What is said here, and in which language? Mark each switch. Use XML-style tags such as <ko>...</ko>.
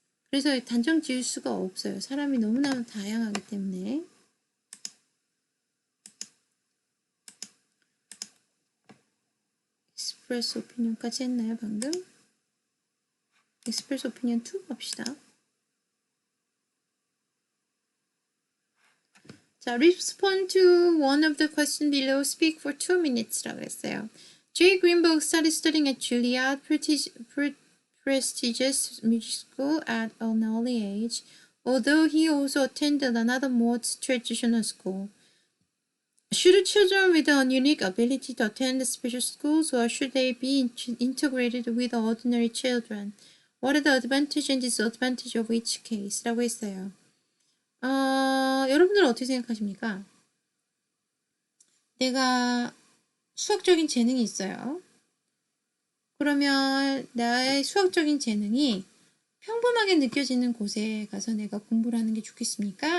<ko>그래서 단정 지을 수가 없어요. 사람이 너무나 다양하기 때문에. 익스프레스 오피니언까지 했나요 방금? 익스프레스 오피니언 2 봅시다. 자,</ko> <en>respond to one of the questions below. Speak for 2 minutes</en> <ko>라고 했어요.</ko> <en>Jay Greenberg started studying at Juilliard, prestigious music school at an early age, although he also attended another more traditional school. Should children with a unique ability to attend special schools, or should they be integrated with ordinary children? What are the advantages and disadvantages of each case?</en> <ko>라고 했어요. 여러분들은 어떻게 생각하십니까? 내가 수학적인 재능이 있어요. 그러면 나의 수학적인 재능이 평범하게 느껴지는 곳에 가서 내가 공부를 하는 게 좋겠습니까?</ko>